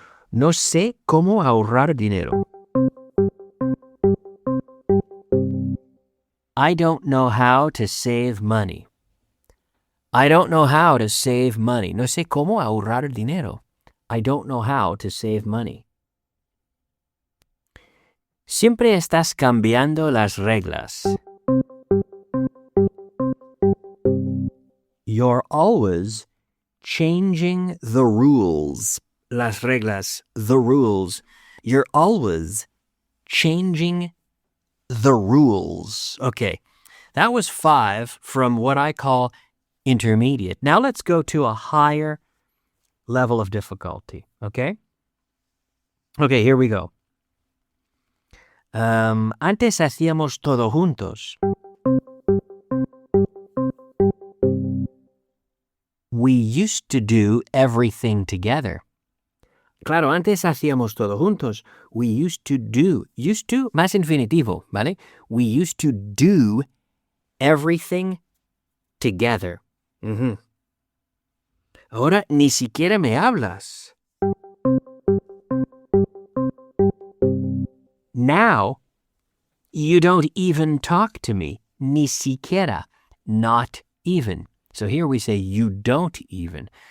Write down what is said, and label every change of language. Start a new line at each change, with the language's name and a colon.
Spanish: No sé cómo ahorrar dinero.
English: I don't know how to save money. I don't know how to save money.
Spanish: No sé cómo ahorrar dinero.
English: I don't know how to save money.
Spanish: Siempre estás cambiando las reglas.
English: You're always changing the rules.
Spanish: Las reglas,
English: the rules. You're always changing the rules. Okay, that was 5 from what I call intermediate. Now let's go to a higher level of difficulty, okay? Okay, here we go.
Spanish: Antes hacíamos todo juntos.
English: We used to do everything together.
Spanish: Claro, antes hacíamos todo juntos.
English: We used to do.
Spanish: Used to, más infinitivo, ¿vale?
English: We used to do everything together. Mm-hmm.
Spanish: Ahora ni siquiera me hablas.
English: Now, you don't even talk to me.
Spanish: Ni siquiera.
English: Not even. So here we say you don't even.